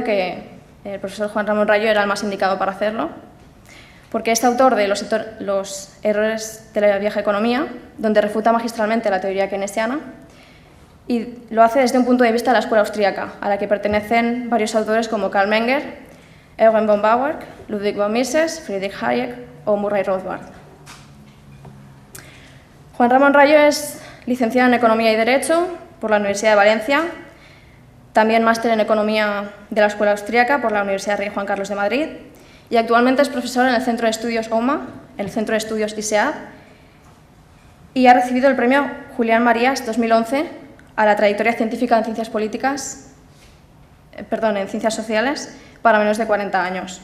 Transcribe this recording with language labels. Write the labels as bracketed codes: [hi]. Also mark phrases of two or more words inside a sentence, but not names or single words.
[es] que el profesor Juan Ramón Rayo era el más indicado para hacerlo, porque es autor de los errores de la vieja economía, donde refuta magistralmente la teoría keynesiana, y lo hace desde un punto de vista de la escuela austríaca, a la que pertenecen varios autores como Karl Menger, Eugen von Bauer, Ludwig von Mises, Friedrich Hayek o Murray Rothbard. Juan Ramón Rayo es licenciado en Economía y Derecho por la Universidad de Valencia, también máster en Economía de la Escuela Austríaca por la Universidad Rey Juan Carlos de Madrid y actualmente es profesor en el Centro de Estudios OMA, el Centro de Estudios ISEAD, y ha recibido el premio Julián Marías 2011 a la trayectoria científica en ciencias sociales para menos de 40 años.